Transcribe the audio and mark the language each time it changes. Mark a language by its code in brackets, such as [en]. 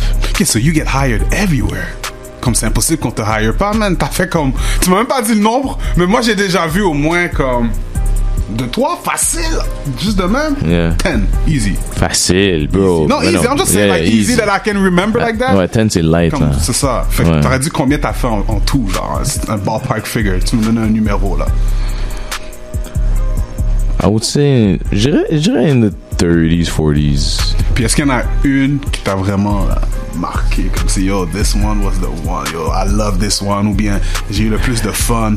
[en] Okay, so you get hired everywhere. [fr] Comme c'est impossible qu'on te hire pas, man. T'as fait comme... Tu m'as même pas dit le nombre, mais moi j'ai déjà vu au moins comme... De 3, facile. Juste de même. [en] Yeah. 10, easy. [fr] Facile, bro. [en] No, easy. I'm just saying, like, easy that I can remember like that. [fr] Ouais, 10 c'est light, comme, là. C'est ça. Fait que t'aurais dit combien t'as fait en tout, genre. Un ballpark figure. Tu me donnes un numéro, là. [en] I would say... [fr] Je dirais [en] in the 30s, 40s. [fr] Puis est-ce qu'il y en a une qui t'a vraiment marqué, comme si yo, [en] this one was the one, yo, I love this one, [fr] ou bien j'ai eu le plus de fun.